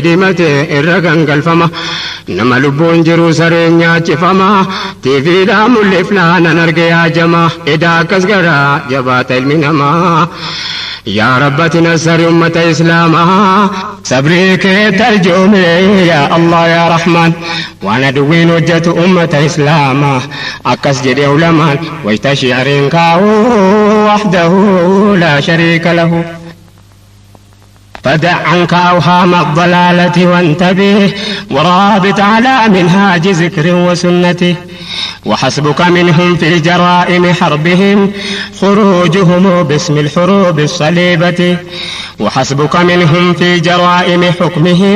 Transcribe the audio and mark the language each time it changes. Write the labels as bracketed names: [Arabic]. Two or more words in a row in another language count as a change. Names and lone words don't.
[Oromo] diimatee irra gangalfama nama lubbuun jiru sareen nyaachifamaa tiiviidhaa mul'ifnaanan arge yaajamaa edaa akkas garaa jabaata ilmi namaa yaa rabbati nasari ummata islaamaa sabrii kee tarjume [Arabic] يا الله يا رحمان [Oromo] waan aduwwiin hojjetu ummata islaamaa akkas jedhe ulamaan wayta shi'ariin kaa'uu [Arabic] وحده لا شريك له فدع عنك أوهام الضلالة وانتبه ورابط على منهاج ذكر وسنته وحسبك منهم في الجرائم حربهم خروجهم باسم الحروب الصليبة وحسبك منهم في جرائم حكمهم